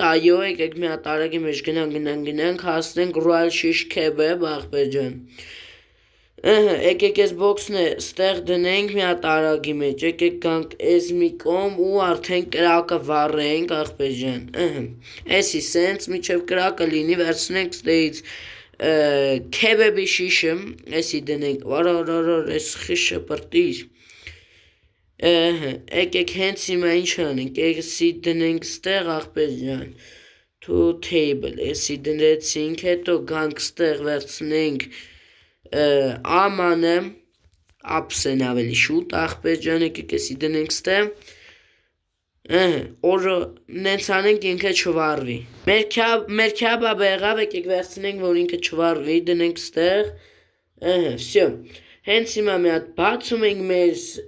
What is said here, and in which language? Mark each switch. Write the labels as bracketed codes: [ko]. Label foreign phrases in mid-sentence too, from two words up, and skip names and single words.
[hy] այո, եկեք մի հատ արագի մեջ գնանք, հասնենք Royal Shish Kebab աղբետ ջան, եկեք այս բոքսն ստեղ դնենք մի հատ արագի մեջ, եկեք գանք այս մի կողմ ու արդեն կրակը վառենք աղբետ ջան, էսի սենց միջև կրակը լինի վերցնենք ստեղից Kebab-ի շիշը, էսի դնենք, այս խիշը պրտիր, եկեք հենց հիմա ինչ անենք, էսի դնենք ստեղ աղբետ ջան, [en] to table, [hy] էսի դնեցինք, հետո գանք ստեղ վերցնենք ամանը, ապսեն ավելի շուտ աղբետ ջան, եկեք էսի դնենք ստեղ, օրը նենց անենք ինքը չվարվի, մեր Kebab-ը եղավ, եկեք վերցնենք, որ ինքը չվարվի, դնենք ստեղ, վсё, հենց հիմա մի հատ բացում ենք մեր